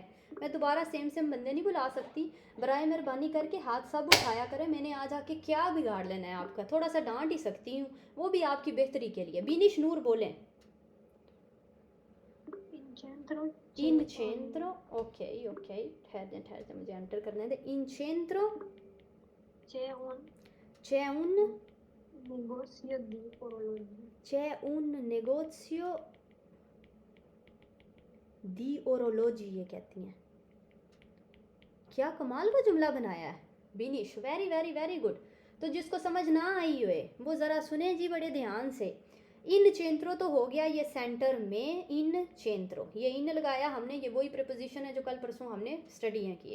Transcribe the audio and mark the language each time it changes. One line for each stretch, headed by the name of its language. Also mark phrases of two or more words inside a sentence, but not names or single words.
Urdu: میں دوبارہ سیم بندے نہیں بلا سکتی، برائے مہربانی کرکے ہاتھ سب اٹھایا کریں. میں نے آج آ کے کیا بگاڑ لینا ہے آپ کا، تھوڑا سا ڈانٹ ہی سکتی ہوں، وہ بھی آپ کی بہتری کے لیے. بینش نور بولیں.
Italian: in centro,
Urdu: ok, ٹھہر جائے مجھے انٹر کرنے دے.
Italian: इन centro c'è un negozio di orologi. c'è un negozio di orologi,
Urdu: یہ کہتی ہیں. کیا کمال کا جملہ بنایا ہے بنش,
English: very very very good.
Urdu: تو جس کو سمجھ نہ آئی ہوئے وہ ذرا سنے جی بڑے دھیان سے.
Italian: in centro
Urdu: تو ہو گیا یہ سینٹر میں,
Italian: in centro,
Urdu: یہ ان لگایا ہم نے، یہ وہی پری پوزیشن ہے جو کل پرسوں ہم نے سٹڈی ہیں کیے.